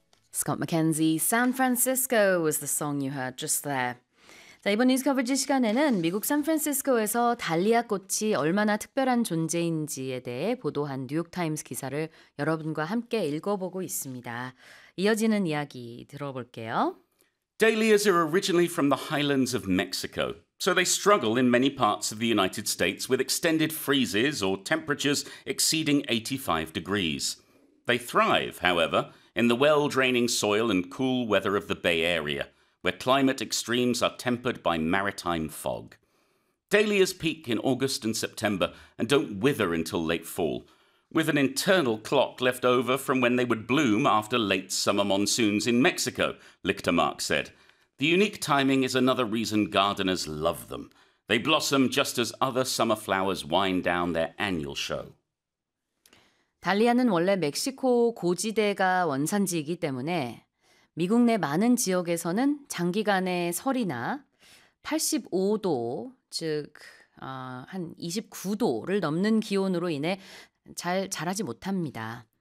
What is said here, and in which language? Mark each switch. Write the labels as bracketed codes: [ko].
[en] Scott McKenzie, San Francisco was the song you heard just there. [ko] 자, 이번 뉴스 커버지 시간에는 미국 샌프란시스코에서 달리아 꽃이 얼마나 특별한 존재인지에 대해 보도한 뉴욕타임스 기사를 여러분과 함께 읽어보고 있습니다. 이어지는 이야기 들어볼게요. [en] Dahlias are originally from the highlands of Mexico, so they struggle in many parts of the United States with extended freezes or temperatures exceeding 85 degrees. They thrive, however, in the well-draining soil and cool weather of the Bay Area, where climate extremes are tempered by maritime fog. Dahlias peak in August and September and don't wither until late fall, with an internal clock left over from when they would bloom after late summer monsoons in Mexico, Lichtermark said. The unique timing is another reason gardeners love them. They blossom just as other summer flowers wind down their annual show. [ko] 달리아는 원래 멕시코 고지대가 원산지이기 때문에 미국 내 많은 지역에서는 장기간의 설이나 85도, 즉 한 29도를 넘는 기온으로 인해 잘 자라지 못합니다.